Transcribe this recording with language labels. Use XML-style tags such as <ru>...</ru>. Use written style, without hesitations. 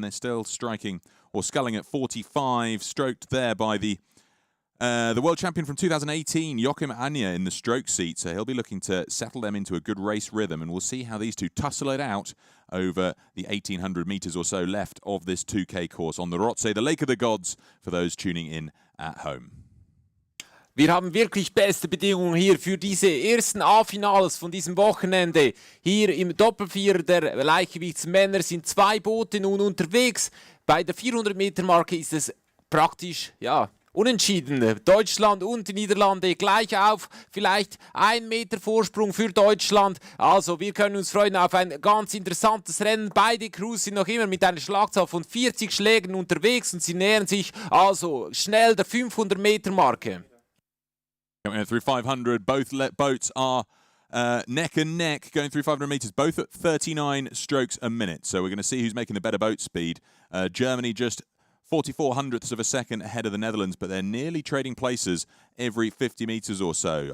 <en>They're still striking or sculling at 45, stroked there by the world champion from 2018, Joachim Agner, in the stroke seat, so he'll be looking to settle them into a good race rhythm, and we'll see how these two tussle it out over the 1,800 metres or so left of this 2K course on the Rotsee, the Lake of the Gods, for those tuning in at home.</en> <de>Wir haben wirklich beste Bedingungen hier für diese ersten A-Finals von diesem Wochenende. Hier im Doppelvierer der Leichtgewichtsmänner sind 2 Boote nun unterwegs. Bei der 400-Meter-Marke ist es praktisch, ja, unentschieden. Deutschland und die Niederlande gleich auf. Vielleicht 1 Meter Vorsprung für Deutschland. Also wir können uns freuen auf ein ganz interessantes Rennen. Beide Crews sind noch immer mit einer Schlagzahl von 40 Schlägen unterwegs und sie nähern sich also schnell der 500-Meter-Marke.</de> <en>Coming through 500, both boats are neck and neck going through 500 metres, both at 39 strokes a minute. So we're going to see who's making the better boat speed. Germany just 44 hundredths of a second ahead of the Netherlands, but they're nearly trading places every 50 metres or so.</en>